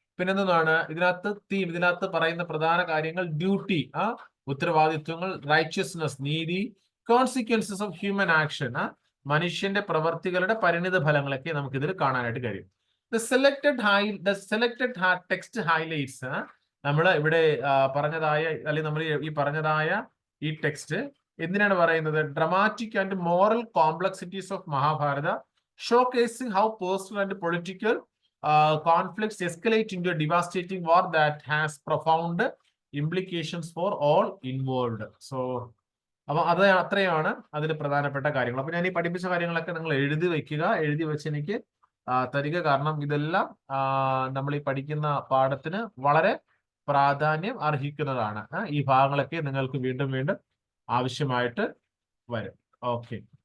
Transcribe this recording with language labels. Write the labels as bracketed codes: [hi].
[ml] പിന്നെ എന്താണ് ഇതിനകത്ത് പറയുന്ന പ്രധാന കാര്യങ്ങൾ ഡ്യൂട്ടി, ഉത്തരവാദിത്വങ്ങൾ, റൈറ്റ്യസ്നെസ്, നീതി, [en] consequences of human action, [ml] മനുഷ്യന്റെ പ്രവർത്തികളുടെ പരിണിത ഫലങ്ങളൊക്കെ നമുക്ക് ഇതിൽ കാണാനായിട്ട് കഴിയും. [en] the selected text highlights, [ml] നമ്മൾ ഇവിടെ പറഞ്ഞതായ അല്ലെങ്കിൽ നമ്മൾ ഈ പറഞ്ഞതായ ഈ ടെക്സ്റ്റ് എന്തിനാണ് പറയുന്നത്? [en] Dramatic and moral complexities of Mahabharata, showcasing how personal and political conflicts escalate into a devastating war that has profound implications for all involved. [ml] So അപ്പൊ അത് അത്രയാണ് അതിൽ പ്രധാനപ്പെട്ട കാര്യങ്ങൾ. അപ്പൊ ഞാൻ ഈ പഠിപ്പിച്ച കാര്യങ്ങളൊക്കെ നിങ്ങൾ എഴുതി വെക്കുക, എഴുതി വെച്ച് എനിക്ക് തരിക. കാരണം ഇതെല്ലാം നമ്മൾ ഈ പഠിക്കുന്ന പാഠത്തിന് വളരെ പ്രാധാന്യം അർഹിക്കുന്നതാണ്. ഈ ഭാഗങ്ങളൊക്കെ നിങ്ങൾക്ക് വീണ്ടും വീണ്ടും ആവശ്യമായിട്ട് വരും. ഓക്കെ.